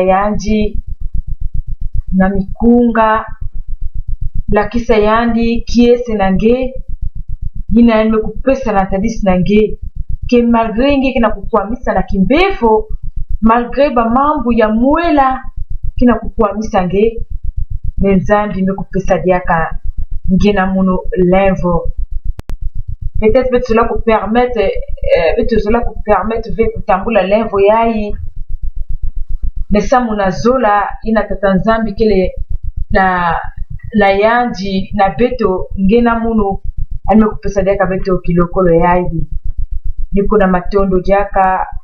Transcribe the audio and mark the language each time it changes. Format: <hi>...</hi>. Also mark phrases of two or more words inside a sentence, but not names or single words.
<ktu>yanji na mikunga lakisa yandi kiese nange ina eme kupesa na tadisi nange ke malgré nge kina kukwamisa na kimbefo malgré ba mambu ya muela kina kukwamisa nge menzambi mekupesa diaka nge na muno lenvo</ktu> <fr>peut-être que cela vous permettre de</fr> <ktu>kutambula lenvo yai mesa munazola ina tata nzambi kele la yanji na beto ngena muno ame kupesa diaka beto kilokolo yai niko na matondo diaka</ktu>